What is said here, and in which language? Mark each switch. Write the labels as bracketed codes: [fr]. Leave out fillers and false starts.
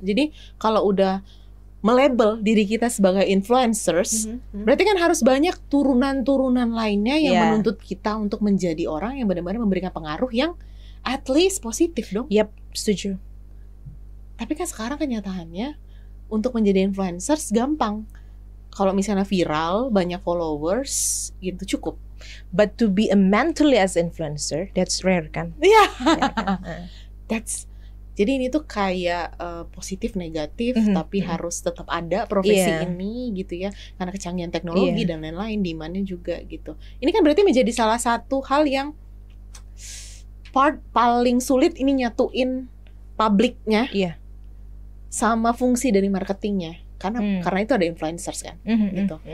[id] Jadi kalau udah melabel diri kita sebagai influencers, berarti kan harus banyak turunan-turunan lainnya yang menuntut kita untuk menjadi orang yang benar-benar memberikan pengaruh yang [en] at least [id] positif dong. Yap, setuju. Tapi kan sekarang kenyataannya untuk menjadi influencers gampang. Kalau misalnya viral, banyak followers, gitu cukup. [en] But to be a mentally as influencer, that's rare [id] kan? Iya. Kan? Jadi ini tuh kayak positif negatif, tapi harus tetap ada profesi ini gitu ya, karena kecanggihan teknologi dan lain-lain, demand-nya juga gitu. Ini kan berarti menjadi salah satu hal yang part paling sulit ini nyatuin publiknya sama fungsi dari marketingnya, karena itu ada influencers kan, gitu.